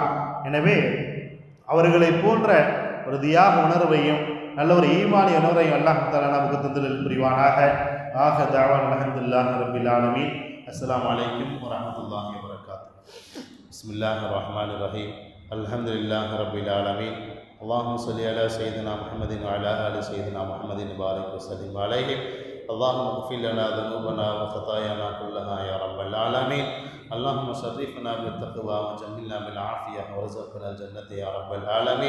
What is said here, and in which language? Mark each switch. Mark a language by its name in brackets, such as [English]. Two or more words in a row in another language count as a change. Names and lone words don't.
[Tamil] எனவே அவர்களை போன்ற ஒரு தியாக உணர்வையும் நல்ல ஒரு ஈமானிய உணர்வையும் [Arabic] الله تعالى [Tamil] நமக்கு தந்தல் புரிவானாக. [Arabic] ஆக دعوانا الحمد لله رب العالمين السلام عليكم ورحمة الله وبركاته. بسم الله الرحمن الرحيم الحمد لله رب العالمين. اللهم صل على سيدنا محمد وعلى آل سيدنا محمد وبارك وسلم عليه. اللهم اغفر لنا ذنوبنا وخطايانا كلها يا رب العالمين. اللهم شرفنا بالتقوى وجملنا بالعافية وارزقنا الجنة يا رب العالمين.